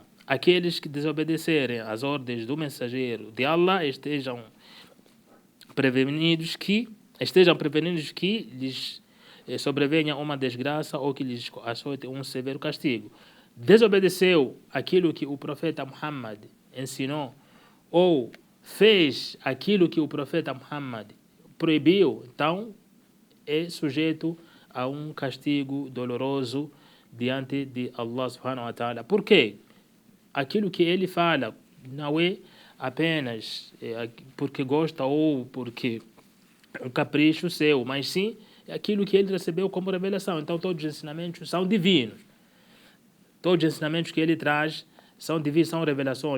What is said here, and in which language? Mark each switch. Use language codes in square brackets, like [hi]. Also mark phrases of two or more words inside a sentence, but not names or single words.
[pt] Aqueles que desobedecerem às ordens do mensageiro de Allah estejam prevenidos que lhes sobrevenha uma desgraça ou que lhes açoite um severo castigo. Desobedeceu aquilo que o profeta Muhammad ensinou ou fez aquilo que o profeta Muhammad proibiu, então é sujeito a um castigo doloroso diante de Allah [ar] سبحانه وتعالى. [pt] Por quê? Aquilo que ele fala não é apenas porque gosta ou porque um capricho seu, mas sim é aquilo que ele recebeu como revelação. Então todos os ensinamentos são divinos. Todos os ensinamentos que ele traz são divinos, são revelações.